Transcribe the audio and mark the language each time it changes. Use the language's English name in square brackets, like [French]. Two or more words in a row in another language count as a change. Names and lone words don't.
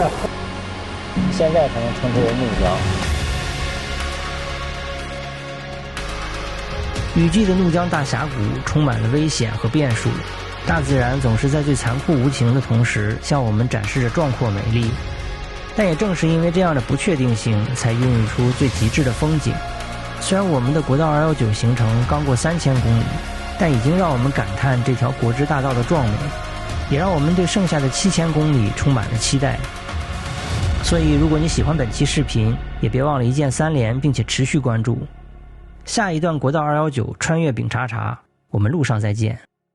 [Chinese] 現在才能稱之為怒江。雨季的怒江大峽谷充滿了危險和變數，大自然总是在最残酷無情的同時向我们展示着壮阔美麗。但也正是因为这樣的不確定性，才孕育出最極致的風景。雖然我們的國道219行程剛過3000公里，但已經讓我們感嘆這條國之大道的壯美，也讓我們對剩下的7000公里充滿了期待。所以如果你喜歡本期視頻，也別忘了一鍵3連，並且持續關注。下一段國道219穿越丙察察，我們路上再見。